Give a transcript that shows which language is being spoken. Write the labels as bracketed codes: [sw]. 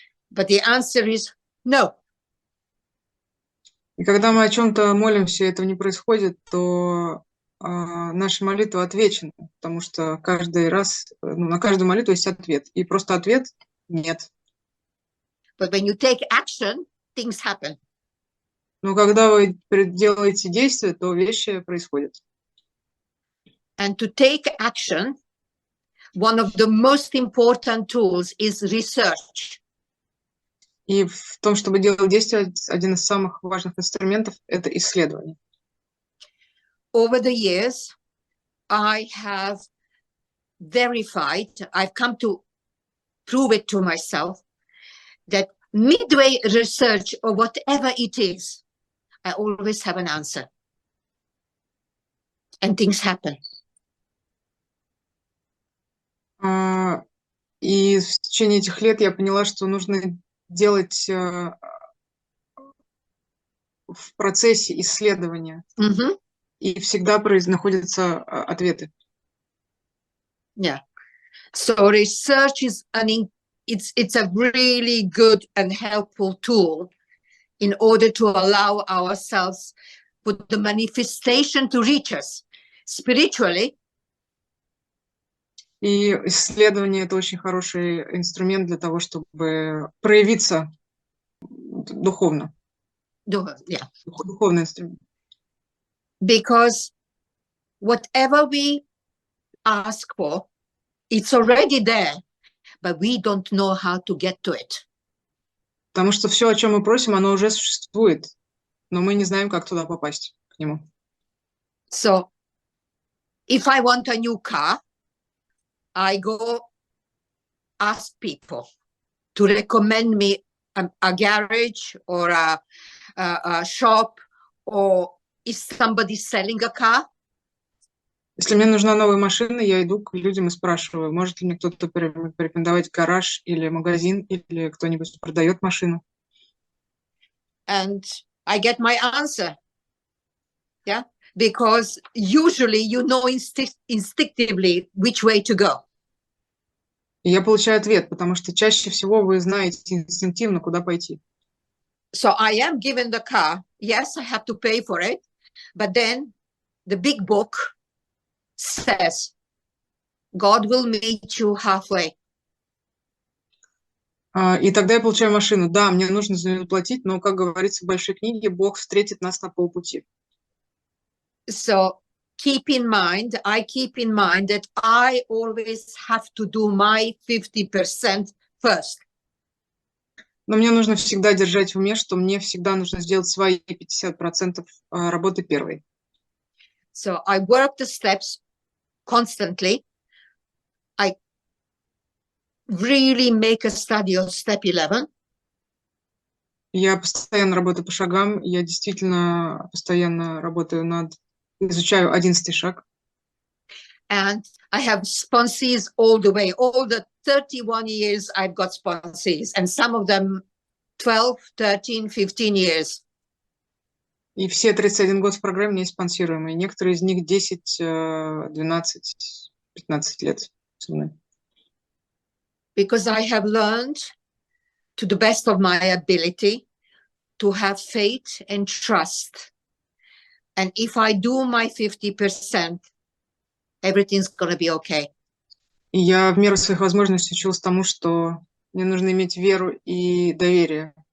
[en] But the answer is no. [ru] И когда мы о чем-то молимся, и этого не происходит, то наша молитва отвечена, потому что каждый раз, на каждую молитву есть ответ. И просто ответ – нет. [en] But when you take action, things happen. [ru] Но когда вы делаете действия, то вещи происходят. [en] And to take action, one of the most important tools is research. [ru] И в том, чтобы делать действия, один из самых важных инструментов – это исследование. [en] Over the years, I have verified, I've come to prove it to myself, that midway research or whatever it is, I always have an answer. And things happen. [ru] И в течение этих лет я поняла, что нужно делать в процессе исследования, и всегда находятся ответы. [en] Yeah. So research is it's a really good and helpful tool in order to allow ourselves for the manifestation to reach us spiritually. [ru] И исследование – это очень хороший инструмент для того, чтобы проявиться духовно. [en] Yeah. [ru] Духовный инструмент. [en] Because whatever we ask for, it's already there, but we don't know how to get to it. [ru] Потому что все, о чем мы просим, оно уже существует, но мы не знаем, как туда попасть, к нему. [en] So, if I want a new car, I go ask people to recommend me a garage or a shop, or is somebody selling a car? [ru] Если мне нужна новая машина, я иду к людям и спрашиваю, может ли мне кто-то порекомендовать гараж или магазин, или кто-нибудь продает машину. [en] And I get my answer. Yeah, because usually you know instinctively which way to go. [ru] И я получаю ответ, потому что чаще всего вы знаете инстинктивно, куда пойти. [en] So I am given the car. Yes, I have to pay for it. But then the big book says, God will meet you halfway. [ru] И тогда я получаю машину. Да, мне нужно за нее платить, но, как говорится в большой книге, Бог встретит нас на полпути. [en] So I keep in mind that I always have to do my 50% first. [ru] Но мне нужно всегда держать в уме, что мне всегда нужно сделать свои 50% работы первой. [en] So I work the steps constantly. I really make a study of step 11. [ru] Я постоянно работаю по шагам, я действительно постоянно изучаю 11-й шаг. [en] And I have sponsees all the way. All the 31 years I've got sponsees, and some of them 12, 13, 15 years. [ru] И все 31 год в программе у меня есть спонсируемые. Некоторые из них 10, 12, 15 лет со мной. [en] Because I have learned to the best of my ability to have faith and trust. And if I do my 50%, everything's going to be okay. [ru] И я в меру своих возможностей училась тому, что мне нужно иметь веру и доверие.